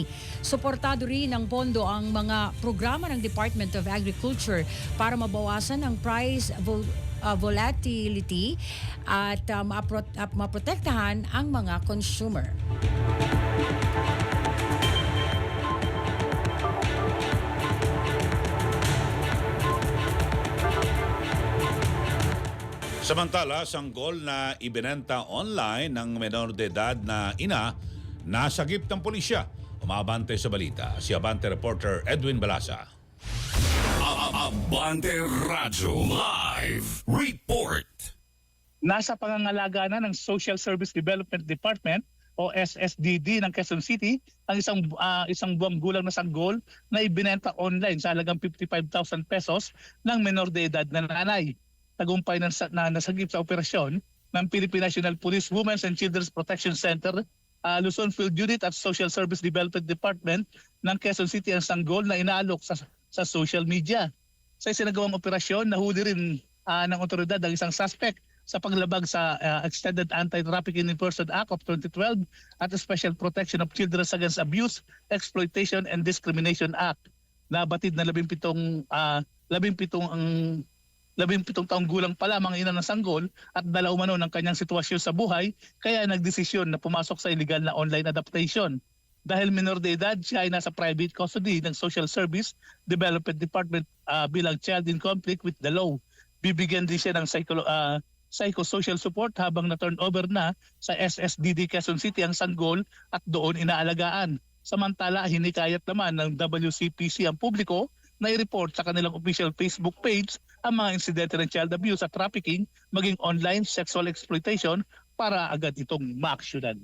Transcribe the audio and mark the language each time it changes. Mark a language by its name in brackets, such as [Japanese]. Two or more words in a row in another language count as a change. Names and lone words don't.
[Filipino] Suportado rin ng pondo ang mga programa ng Department of Agriculture para mabawasan ang [English] price volatility [Filipino] at maprotektahan ang mga consumer. Samantala, sanggol na ibinenta online ng menor de edad na ina, nasagip ng pulisya. Umabante sa balita, si Abante reporter Edwin Balasa. Abante Radyo Live Report. Nasa pangangalaga na ng Social Service Development Department o SSDD ng Quezon City ang isang buwang gulang na sanggol na ibinenta online sa halagang 55,000 pesos ng menor de edad na nanay. Tagumpay na nasagip sa operasyon ng Philippine National Police Women's and Children's Protection Center, Luzon Field Unit at Social Service Development Department ng Quezon City ang sanggol na inaalok sa [English] social media. [Filipino] Sa isinagawang operasyon, nahuli rin ng otoridad ang isang suspect sa paglabag sa Extended Anti-Trafficking in Person Act of 2012 at the Special Protection of Children Against Abuse, Exploitation and Discrimination Act. Nabatid na 17 taong gulang pa lamang ina ng sanggol at dala umano ng kanyang sitwasyon sa buhay kaya nagdesisyon na pumasok sa illegal na [English] online adaptation. [Filipino] Dahil minor de edad, siya ay nasa [English] private custody [Filipino] ng Social Service Development Department bilang [English] child in conflict with the law. [Filipino] Bibigyan din siya ng [English] psychosocial support [Filipino] habang na-turn over na sa SSDD Quezon City ang sanggol at doon inaalagaan. Samantala, hinikayat naman ng WCPC ang publiko na i-report sa kanilang [English] official Facebook page [Filipino] ang mga insidente ng [English] child abuse [Filipino] at trafficking maging [English] online sexual exploitation [Filipino] para agad itong maaksyonan.